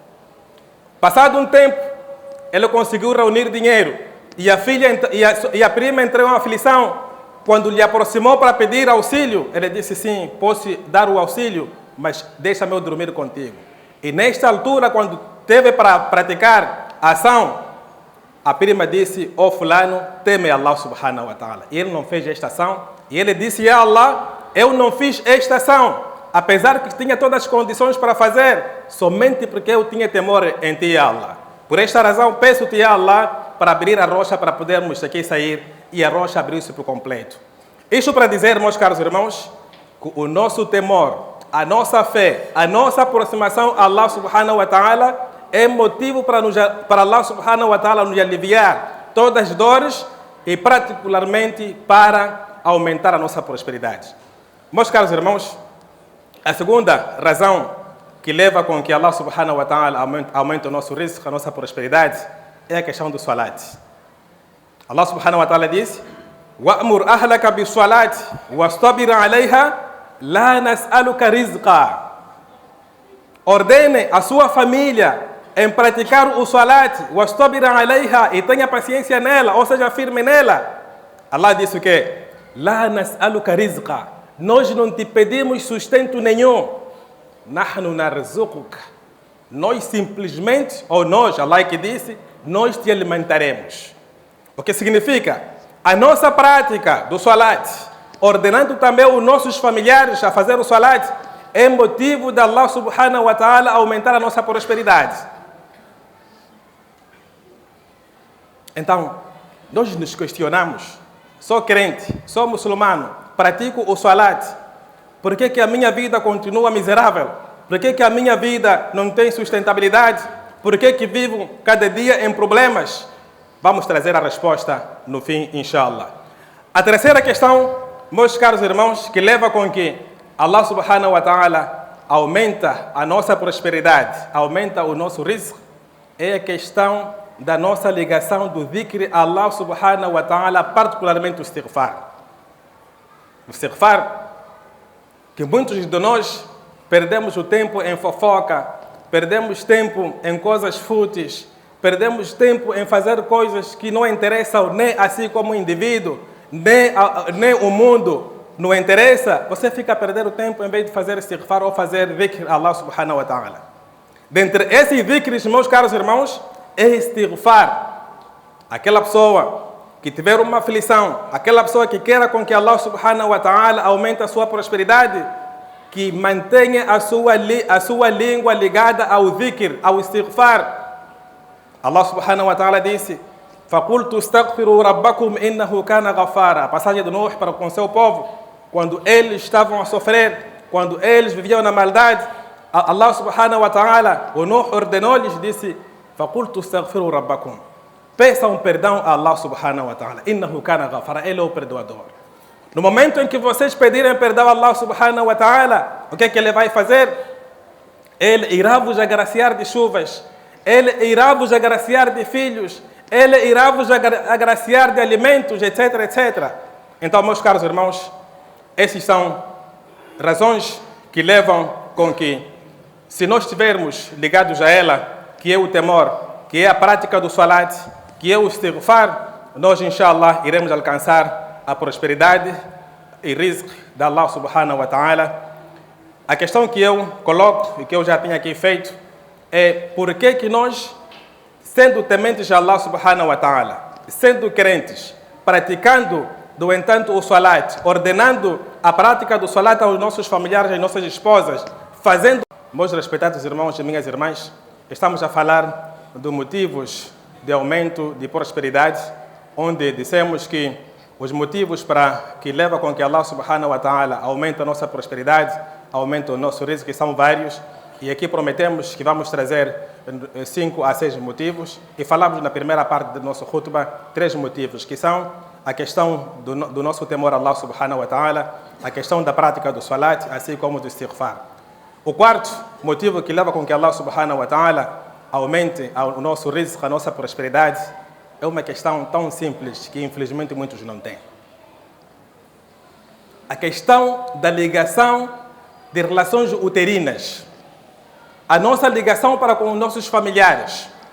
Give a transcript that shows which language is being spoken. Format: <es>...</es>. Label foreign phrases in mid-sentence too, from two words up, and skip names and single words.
<pt>Passado um tempo, ele conseguiu reunir dinheiro e a prima entrou em aflição. Quando lhe aproximou para pedir auxílio, ele disse, sim, posso dar o auxílio, mas deixa-me eu dormir contigo. E nesta altura, quando teve para praticar a ação, a prima disse, fulano, teme Allah</pt> <ar>سبحانه وتعالى.</ar> <pt>E ele não fez esta ação. E ele disse,</pt> <ar>يا الله,</ar> <pt>eu não fiz esta ação, apesar que tinha todas as condições para fazer, somente porque eu tinha temor em ti,</pt> <ar>يا الله.</ar> <pt>Por esta razão, peço-te,</pt> <ar>يا الله,</ar> <pt>para abrir a rocha para podermos aqui sair. E a rocha abriu-se por completo. Isto para dizer, meus caros irmãos, que o nosso temor, a nossa fé, a nossa aproximação a Allah</pt> <ar>سبحانه وتعالى</ar> <pt>é motivo para Allah</pt> <ar>سبحانه وتعالى</ar> <pt>nos aliviar todas as dores e particularmente para aumentar a nossa prosperidade. Meus caros irmãos, a segunda razão que leva com que Allah</pt> <ar>سبحانه وتعالى</ar> <pt>aumente o nosso risco, a nossa prosperidade, é a questão do salat. Allah</pt> <ar>سبحانه وتعالى</ar> <pt>diz,</pt> <ar>وَأْمُرْ أَهْلَكَ بِالصَّلَاةِ وَاسْتَبِرْ عَلَيْهَا لَا نَسْأَلُكَ رِزْقًا.</ar> <pt>Ordene a sua família em praticar o salat,</pt> <ar>وَاسْتَبِرْ عَلَيْهَا,</ar> <pt>e tenha paciência nela, ou seja, firme nela. Allah disse o quê?</pt> <ar>لَا نَسْأَلُكَ رِزْقًا.</ar> <pt>Nós não te pedimos sustento nenhum.</pt> <ar>نَحْنُ نَرْزُقُكَ.</ar> <pt>Nós simplesmente, ou nós, Allah que disse, nós te alimentaremos. O que significa? A nossa prática do salat, ordenando também os nossos familiares a fazer o salat, é motivo de Allah</pt> <ar>سبحانه وتعالى</ar> <pt>aumentar a nossa prosperidade. Então, nós nos questionamos, sou crente, sou muçulmano, pratico o salat, por que a minha vida continua miserável? Por que a minha vida não tem sustentabilidade? Por que vivo cada dia em problemas? Vamos trazer a resposta no fim, inshallah. A terceira questão, meus caros irmãos, que leva com que Allah</pt> <ar>سبحانه وتعالى</ar> <pt>aumenta a nossa prosperidade, aumenta o nosso risco, é a questão da nossa ligação do dhikr a Allah</pt> <ar>سبحانه وتعالى,</ar> <pt>particularmente o istighfar. O istighfar, que muitos de nós perdemos o tempo em fofoca, perdemos tempo em coisas fúteis, perdemos tempo em fazer coisas que não interessam nem a si como indivíduo, nem o mundo não interessa. Você fica a perder o tempo em vez de fazer istighfar ou fazer dhikr a Allah</pt> <ar>سبحانه وتعالى.</ar> <pt>Dentre esses dhikrs, meus caros irmãos, é istighfar. Aquela pessoa que tiver uma aflição, aquela pessoa que queira com que Allah</pt> <ar>سبحانه وتعالى</ar> <pt>aumente a sua prosperidade, que mantenha a sua língua ligada ao dhikr, ao istighfar. Allah</pt> <ar>سبحانه وتعالى</ar> <pt>disse,</pt> <ar>فَقُلْتُ اسْتَغْفِرُوا رَبَّكُمْ إِنَّهُ كَانَ غَفَّارًا.</ar> <pt>A passagem de Nuh para com seu povo, quando eles estavam a sofrer, quando eles viviam na maldade, Allah</pt> <ar>سبحانه وتعالى,</ar> <pt>o Nuh ordenou-lhes, disse,</pt> <ar>فَقُلْتُ اسْتَغْفِرُوا رَبَّكُمْ.</ar> <pt>Peçam perdão a Allah</pt> <ar>سبحانه وتعالى. إِنَّهُ كَانَ غَفَّارًا.</ar> <pt>Ele é o perdoador. No momento em que vocês pedirem perdão a Allah</pt> <ar>سبحانه وتعالى,</ar> <pt>o que é que ele vai fazer? Ele irá vos agraciar de chuvas, ele irá vos agraciar de filhos, ele irá vos agraciar de alimentos, etc, etc. Então, meus caros irmãos, essas são razões que levam com que, se nós estivermos ligados a ela, que é o temor, que é a prática do salat, que é o istighfar, nós, inshallah, iremos alcançar a prosperidade e rizq da Allah</pt> <ar>سبحانه وتعالى.</ar> <pt>A questão que eu coloco e que eu já tinha aqui feito é por que nós, sendo tementes a Allah</pt> <ar>سبحانه وتعالى,</ar> <pt>sendo crentes, praticando do entanto, o salat, ordenando a prática do salat aos nossos familiares, às nossas esposas, fazendo... Meus respeitados irmãos e minhas irmãs, estamos a falar de motivos de aumento de prosperidade, onde dissemos que os motivos para que levam com que Allah</pt> <ar>سبحانه وتعالى</ar> <pt>aumente a nossa prosperidade, aumente o nosso risco, que são vários, e aqui prometemos que vamos trazer 5 a 6 motivos, e falamos na primeira parte do nosso khutbah 3 motivos, que são a questão do nosso temor a Allah</pt> <ar>سبحانه وتعالى,</ar> <pt>a questão da prática do salat, assim como do istighfar. O quarto motivo que leva com que Allah</pt> <ar>سبحانه وتعالى</ar> <pt>aumente o nosso risco, a nossa prosperidade, é uma questão tão simples que infelizmente muitos não têm. A questão da ligação de relações uterinas. A nossa ligação para com os nossos familiares.</pt>